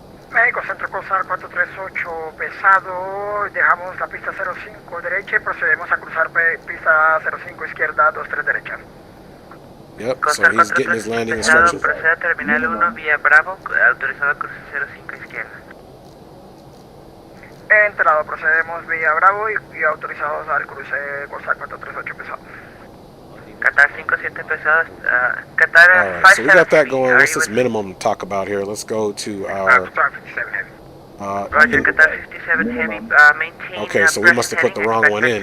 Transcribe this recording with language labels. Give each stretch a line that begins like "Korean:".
Spanish: México Centro Corsair 438 pesado, dejamos la pista 05 derecha y procedemos a cruzar pista 05 izquierda 23 derecha.
English: Yep, so he's getting his landing instructions.
Spanish: Procede a terminal 1 vía Bravo, autorizado a cruce 05 izquierda. Entrado, procedemos vía Bravo y autorizados al cruce Corsair 438 pesado. Qatar 57 pesados, Qatar
English: Alright, so we got that going. What's this minimum to talk about here? Let's go to our... Roger, Qatar 57 Heavy, maintain... Okay, so we must have put the wrong one in.